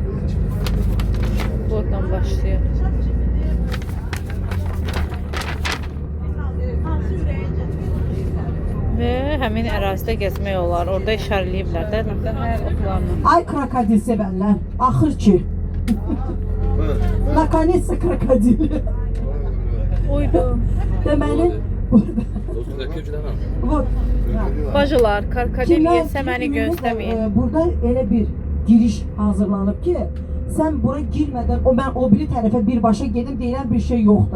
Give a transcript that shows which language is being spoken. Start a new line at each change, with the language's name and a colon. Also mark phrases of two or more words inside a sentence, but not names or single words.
Azerbaijani: Buradan başlayır. Və həmin ərazidə gəzmək olar. Orada işarələyiblər də hər oxlarla. Ay krokodil sevənlər, axır ki.
Russian: Nakонец-то krokodil.
Azerbaijani: Oydu. Deməli burada. Bacılar, krokodil yesə məni gözləməyin. Burada elə bir giriş hazırlanıb ki, sən bura girmədən mən o biri tərəfə birbaşa gedim deyilən bir şey yoxdur.